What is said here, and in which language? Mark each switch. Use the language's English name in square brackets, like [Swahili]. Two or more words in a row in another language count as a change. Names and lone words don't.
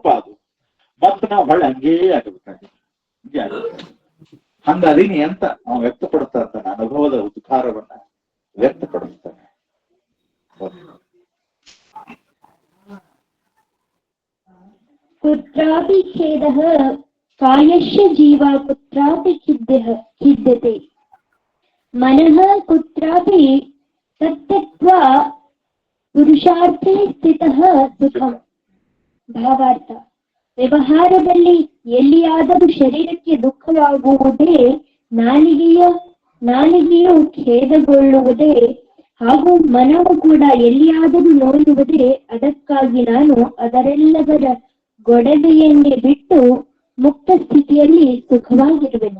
[Kannada] ಅದು ಮತ್ತ ನಾವು ಹೊಳ್ಳೆ ಹಂಗೇ ಆಗಬೇಕಾಗಿ ಹಂಗ ಅದೀನಿ ಅಂತ ನಾವು ವ್ಯಕ್ತಪಡಿಸ್ತಾ ಇರ್ತಾನೆ. ಅನುಭವದ ಉದ್ಗಾರವನ್ನ ವ್ಯಕ್ತಪಡಿಸ್ತಾನೆ. [Sanskrit] ಕುತ್ರಾಪಿ ಖೇದಃ ಕಾಯಸ್ಯ ಜೀವ ಕುತ್ರಾಪಿ ಖಿದ್ಯತೆ ಮನಃ ಕುತ್ರಾಪಿ ತತ್ತ್ಯಕ್ತ್ವಾ ಪುರುಷಾರ್ಥೇ ಸ್ಥಿತಃ ಸುಖಂ. [Kannada] ಭಾವಾರ್ಥ: ವ್ಯವಹಾರದಲ್ಲಿ ಎಲ್ಲಿಯಾದರೂ ಶರೀರಕ್ಕೆ ದುಃಖವಾಗುವುದೇ, ನಾಲಿಗೆಯು ಖೇದಗೊಳ್ಳುವುದೇ, ಹಾಗೂ ಮನವು ಕೂಡ ಎಲ್ಲಿಯಾದರೂ ನೋಯುವುದೇ. ಅದಕ್ಕಾಗಿ ನಾನು ಅದರೆಲ್ಲದರ ಗೊಡವೆಯನ್ನೇ ಬಿಟ್ಟು ಮುಕ್ತ ಸ್ಥಿತಿಯಲ್ಲಿ ಸುಖವಾಗಿರುವೆನು.